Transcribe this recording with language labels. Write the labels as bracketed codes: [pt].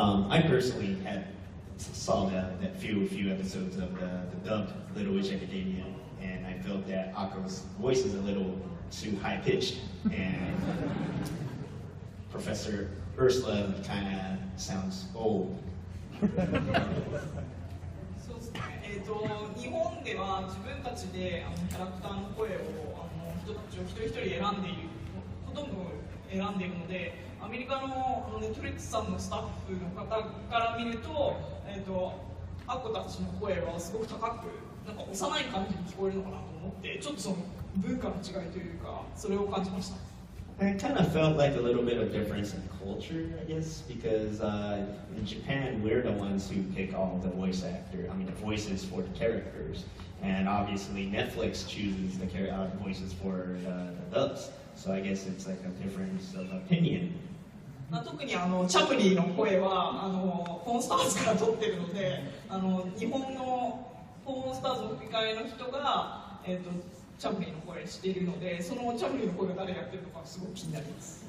[en] I personally saw that few episodes of the dubbed Little Witch Academia, and I felt that Akko's voice is a little too high pitched, and Professor Ursula kind of sounds old. [ja] そうですね。日本では自分たちでキャラクターの声を人たちを一人一人選んでいる、ほとんど選んでいるので、アメリカのネットフリックスさんのスタッフの方から見ると、アッコたちの声はすごく高く、なんか幼い感じに聞こえるのかなと思って、ちょっとその文化の違いというか、それを感じました。 [en] I kind of felt like a little bit of difference in culture, I guess, because in Japan we're the ones who pick all the the voices for the characters, and obviously Netflix chooses the voices for the dubs. So I guess it's like a difference of opinion. [ja] 特にチャムリーの声はフォンスターズから取ってるので、日本のフォンスターズの吹き替えの人が、チャムリーの声しているので、そのチャムリーの声が誰やってるのかすごく気になります。